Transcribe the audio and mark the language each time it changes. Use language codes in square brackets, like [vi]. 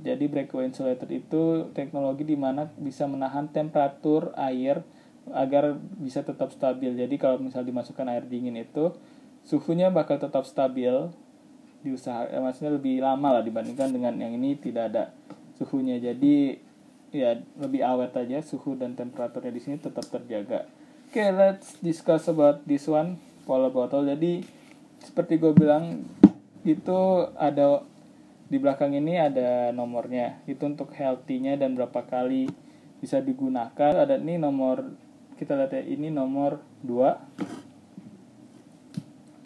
[id] Jadi breakaway insulated itu teknologi di mana bisa menahan temperatur air agar bisa tetap stabil. Jadi kalau misal dimasukkan air dingin itu suhunya bakal tetap stabil. Maksudnya lebih lama lah dibandingkan dengan yang ini tidak ada suhunya. Jadi ya lebih awet aja, suhu dan temperaturnya di sini tetap terjaga. [en] Okay, let's discuss about this one, polar bottle. [id] Jadi seperti gue bilang itu ada di belakang ini ada nomornya. Itu untuk healthy-nya dan berapa kali bisa digunakan. Ada nih nomor, kita lihat ya, ini nomor 2.